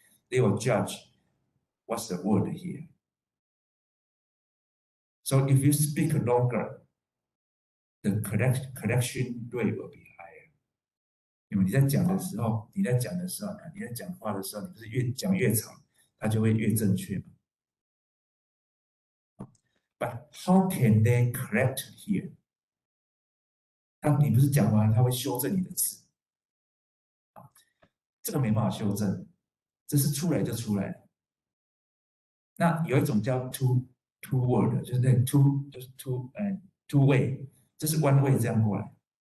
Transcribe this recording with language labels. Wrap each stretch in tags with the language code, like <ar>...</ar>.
<en>They will judge what's the word here. So if you speak longer, the correction rate will be higher.</en> <zh>因为你在讲的时候，你在讲话的时候，你不是越讲越长，它就会越正确嘛。</zh> <en>But how can they correct here?</en> <zh>你不是讲完，它会修正你的词，这个没办法修正，这是出来就出来了。那有一种叫 two word， 就是那 two way， 这是 one way 这样过来。</zh>